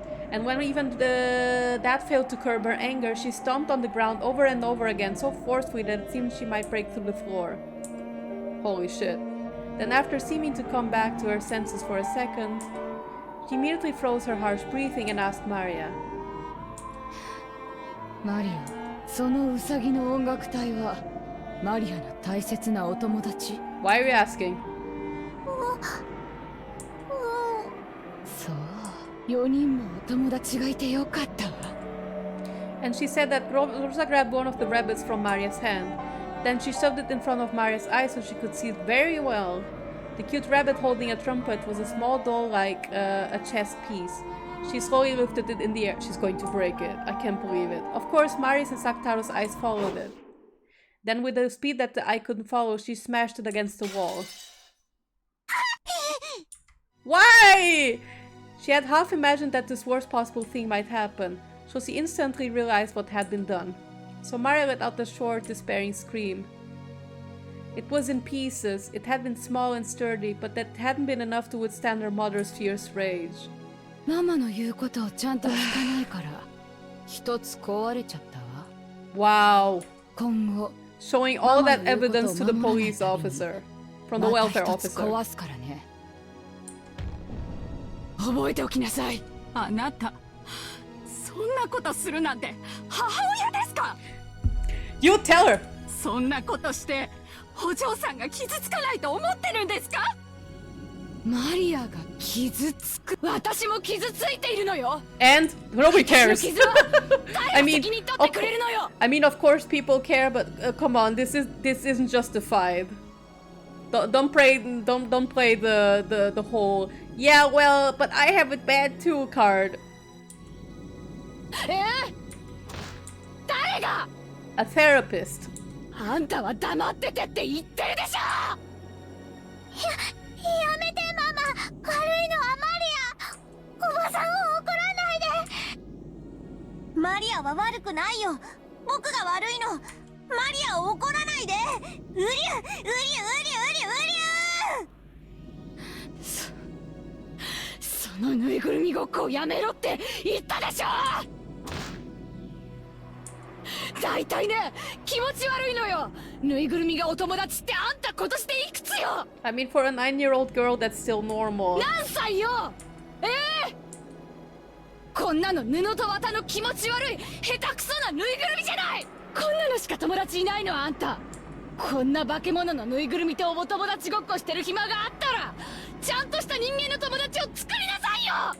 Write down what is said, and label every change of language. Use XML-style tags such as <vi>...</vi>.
<en>And when even that failed to curb her anger, she stomped on the ground over and over again so forcefully that it seemed she might break through the floor. Holy shit. Then after seeming to come back to her senses for a second, she immediately froze her harsh breathing and asked Maria.</en> <ja>Maria, そのウサギの音楽隊はマリアの大切なお友達？</ja> <en>Why are you asking?</en> <ja>そう、4人もお友達がいてよかったわ。</ja> <en>And she said that Rosa grabbed one of the rabbits from Maria's hand. Then she shoved it in front of Maria's eyes so she could see it very well. The cute rabbit holding a trumpet was a small doll like a chess piece. She slowly lifted it in the air. She's going to break it. I can't believe it. Of course, Maria's and Sakutaro's eyes followed it. Then with a speed that the eye couldn't follow, she smashed it against the wall. Why? She had half imagined that this worst possible thing might happen, so she instantly realized what had been done. So Maria let out a short, despairing scream. It was in pieces. It had been small and sturdy, but that hadn't been enough to withstand her mother's fierce rage.</en> <ja>ママの言うことをちゃんと聞かないから一つ壊れちゃったわ。</ja> <en>Wow.</en> <ja>今後</ja> <en>Showing all that evidence to the police officer. From the welfare</en> <ja>また一つ</ja> <en>officer.</en> <ja>壊すからね。覚えておきなさい。あなたそんなことするなんて母親ですか？</ja> <en>You tell her!</en> <ja>そんなことしてお嬢さんが傷つかないと思ってるんですか？マリアが傷つく。私も傷ついているのよ。</ja> <en>And nobody</en> <ja>私</ja> <en>cares.</en> <ja>の傷は誰が責任取ってくれるのよ。</ja> <en>I mean, of course people care, but come on, this isn't justified. Don't play the whole yeah, well, but I have it bad too card.</en> <ja>誰が？</ja> <en>A therapist.</en> <ja>あんたは黙っててって言ってるでしょ。やめてママ、悪いのはマリア。おばさんを怒らないで。マリアは悪くないよ。僕が悪いの。マリアを怒らないで。うりゅうりゅうりゅうりゅうりゅう。そのぬいぐるみごっこをやめろって言ったでしょ。だいたいね、気持ち悪いのよ。ぬいぐるみがお友達ってあんた今年でいくつよ。</ja> <en>I mean, for a 9-year-old girl, that's still normal.</en> <ja>何歳よ。こんなの布と綿の気持ち悪い下手くそなぬいぐるみじゃない。こんなのしか友達いないのあんた。こんな化け物のぬいぐるみとお友達ごっこしてる暇があったらちゃんとした人間の友達を作りなさいよ。</ja>